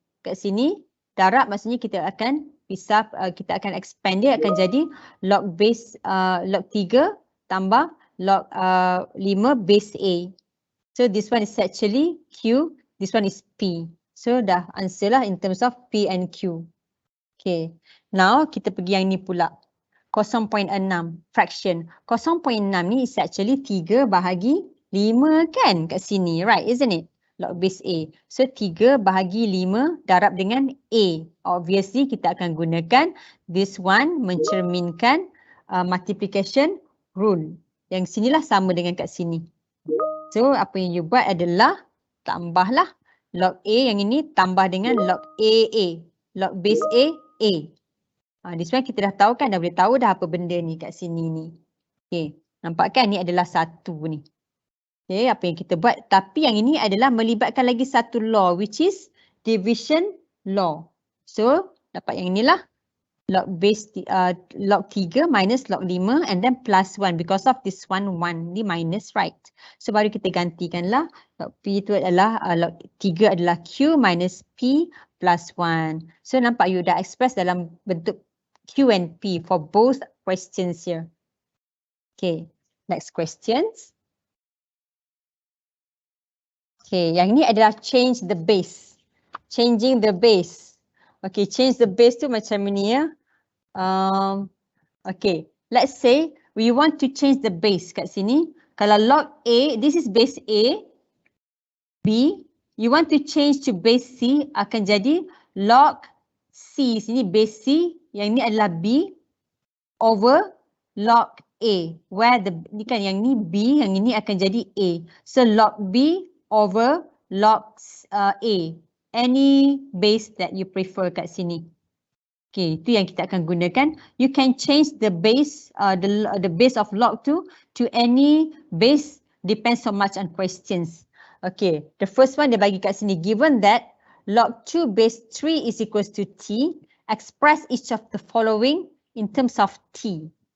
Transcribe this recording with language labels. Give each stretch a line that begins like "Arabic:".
Malay: Kat sini darab maksudnya kita akan pisah, kita akan
English: expand
Malay: dia akan jadi log base log 3 tambah log 5 base A.
English: So this one is actually Q, this one is P.
Malay: So dah answer lah
English: in terms of P and Q.
Malay: Okay, now kita pergi yang ni pula.
English: 0.6 fraction.
Malay: 0.6 ni
English: is actually
Malay: 3 bahagi 5 kan kat sini,
English: right, isn't it? Log base A.
Malay: So 3 bahagi 5 darab dengan A.
English: Obviously
Malay: kita akan gunakan
English: this one mencerminkan multiplication rule.
Malay: Yang sinilah sama dengan kat sini.
English: So apa yang you buat
Malay: adalah tambahlah log A yang ini tambah dengan log AA.
English: Log base A, A. This one
Malay: kita dah tahu kan, dah boleh tahu dah apa benda ni kat sini ni. Okay, nampak kan ni adalah 1 ni. Okay, apa yang kita buat. Tapi yang ini adalah melibatkan lagi satu law
English: which is division law.
Malay: So dapat yang inilah.
English: Log base log 3 minus log 5 and then plus 1
Malay: because of this one ni
English: minus, right?
Malay: So baru kita gantikanlah log P itu adalah log 3 adalah Q
English: minus P plus 1. So
Malay: nampak you dah
English: express
Malay: dalam bentuk
English: Q and P for both questions here. Okay, next questions.
Malay: Okay, yang ni adalah
English: change the base. Changing the base. Okay, change the base
Malay: tu macam ni ya.
English: Okay, let's say we want to change the base
Malay: kat sini. Kalau log A,
English: this is base A, B, you want to change to base
Malay: C, akan jadi log C, sini base C, yang ni adalah B over log A. Where the, ni kan yang ni B, yang ini akan jadi A.
English: So log B over log A. Any base that you prefer
Malay: kat sini.
English: Okay, itu yang kita akan gunakan. You can change the base, the base of log 2 to any base, depends so much on questions. Okay, the first one
Malay: dia bagi kat sini,
English: given that log 2 base 3 is equals to T, express each of the following in terms of T.